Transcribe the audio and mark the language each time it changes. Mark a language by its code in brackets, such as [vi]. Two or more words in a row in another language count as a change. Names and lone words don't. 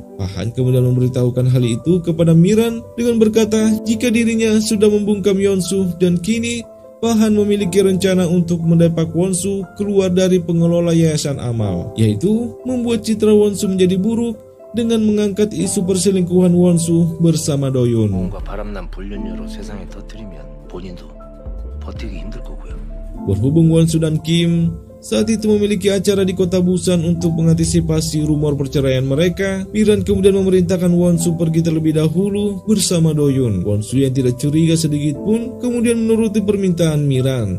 [id] Pahan kemudian memberitahukan hal itu kepada Miran dengan berkata jika dirinya sudah membungkam Won-soo dan kini Pahan memiliki rencana untuk mendepak Won-soo keluar dari pengelola yayasan amal, yaitu membuat citra Won-soo menjadi buruk dengan mengangkat isu perselingkuhan Won-soo bersama Doyon. [ko] 뭔가 바람난 불륜녀로 세상에 터뜨리면 본인도 버티기 힘들 거고요. [id] Berhubung Won-soo dan Kim saat itu memiliki acara di kota Busan untuk mengantisipasi rumor perceraian mereka. Miran kemudian memerintahkan Won-soo pergi terlebih dahulu bersama Do-yeon. Won-soo yang tidak curiga sedikit pun kemudian menuruti permintaan Miran.